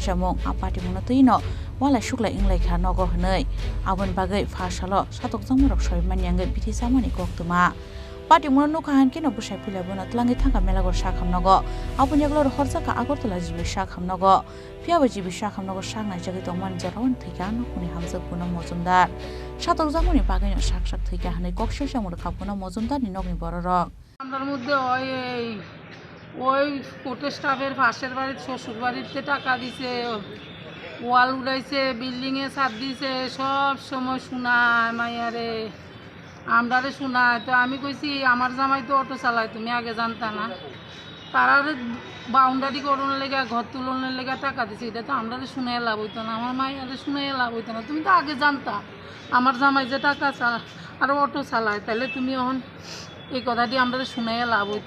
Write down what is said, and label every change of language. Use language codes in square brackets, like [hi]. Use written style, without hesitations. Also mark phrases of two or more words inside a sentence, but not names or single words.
[trp] samung a party mungno tuino wala shukla inglai kha nogo hwnwi abon bagai phasalo satok jangmorok saimani angai Bithi samani koktoma Party mungno nukha hankino busai phila bona tlangi thangka melagor sakhamnago aboni glo horjaka agortala jibi sakhamnago phiaba jibi sakhamnago saknai jagui tongman jarawan Thowikha no khuni Hamjwk Punam Majumder satok jangmoni bagaino saksak Thowikha hanai koksil samur kha Punam Majumder ni nokni bororok [bn] আমরার মধ্যে ওই কোর্টের স্টাফের পাশের বাড়ির শ্বশুর বাড়িতে টাকা দিছে ওয়াল উড়াইছে বিল্ডিং এ ছাদ দিছে সব সময় শোনায় মাইয়ারে আমরারে শোনায় তো আমি কইছি আমার জামাই তো অটো চালায় তুমি আগে জানতা না তারারে বাউন্ডারি করোনার লেগে ঘর তুলনের লেগে টাকা দিছে এটা তো আমরারে শুনে লাভ হইতো না আমার মাইয়ারে শুনে লাভ হইতো না তুমি তো আগে জানতা আমার জামাই যে টাকা চালায় আর অটো চালায় তাহলে তুমি এখন এই কথাটি আমরা শুনে লাভ হইতো